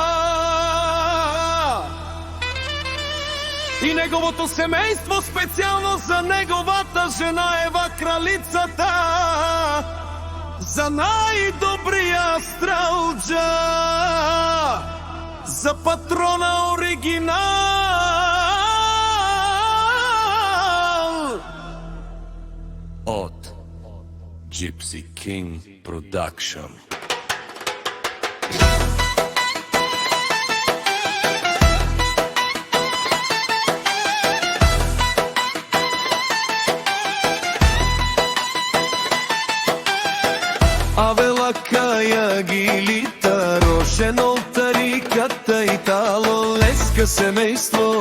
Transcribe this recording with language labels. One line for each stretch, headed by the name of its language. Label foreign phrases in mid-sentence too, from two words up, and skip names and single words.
Macedonian: и неговото семејство, специјално за неговата жена Ева кралицата, за најдобрија стралџа, за патрона оригинал од Gypsy King Production.
Romany: Авела каја гилита, рошено тариката и тало леска семејство.